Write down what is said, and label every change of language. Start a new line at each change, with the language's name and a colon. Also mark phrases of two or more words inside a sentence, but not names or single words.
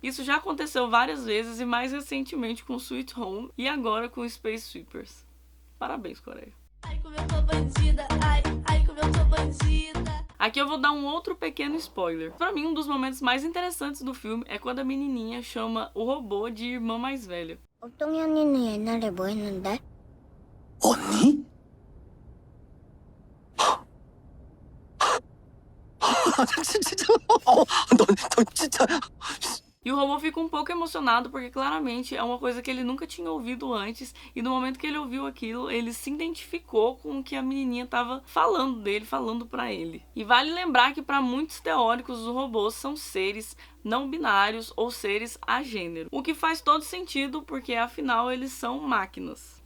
Portuguese: Isso já aconteceu várias vezes e mais recentemente com Sweet Home e agora com Space Sweepers. Parabéns, Coreia. Ai, como eu tô bandida, ai, como eu tô bandida. Aqui eu vou dar um outro pequeno spoiler. Pra mim, um dos momentos mais interessantes do filme é quando a menininha chama o robô de irmã mais velha.
Korean: 옥동이 언니는 옛날에 뭐 했는데? 언니? 진짜 넌 진짜
Portuguese: E o robô fica um pouco emocionado porque claramente é uma coisa que ele nunca tinha ouvido antes, e no momento que ele ouviu aquilo, ele se identificou com o que a menininha estava falando dele, falando pra ele. E vale lembrar que para muitos teóricos os robôs são seres não binários ou seres agênero, o que faz todo sentido porque afinal eles são máquinas.